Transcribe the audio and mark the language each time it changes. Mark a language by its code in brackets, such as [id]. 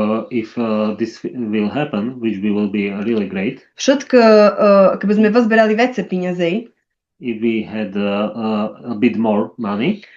[en] If this will happen, which we will be really great. [sk] Všetko, keby sme pozberali viacej peniazí. [en] If we had a bit more money.